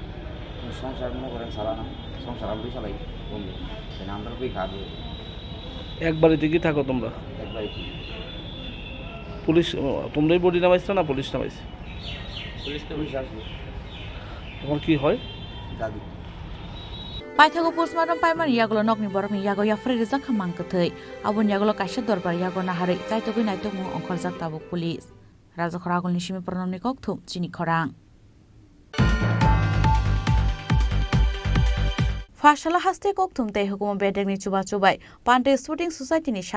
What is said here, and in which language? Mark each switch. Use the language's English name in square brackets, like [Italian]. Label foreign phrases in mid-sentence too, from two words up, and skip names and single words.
[Bangla] সংসার মনে করেন চালানা সংসার আমি চালাই বন্ধু আমরা কই খাবো এক বাড়িতে কি থাকো তোমরা এক বাড়িতে পুলিশ তোমরাই বডি নামাইছো না পুলিশ নামাইছে পুলিশ আসবে তোমার কি হয় দাদি [Kok Borok] पाइथागो पोस्टमार्टम पाइमानि यागुलो नकनि बरकनि यागो याफ्रे रिजाखा मांकथै आबोनि यागुलो काइसे दरबार यागो नाहारै जायतगै नायतगमु अंखरजाक ताबुक पुलिस राजाखर आगुलनि सिमि प्रनमनि कक्थुम चिनि खरां फाशाला हास्ते कक्थुम तै हुकुम बेडेगनि चुबा चुबाय पान्टे स्पोर्टिं सोसाइटिनि शाक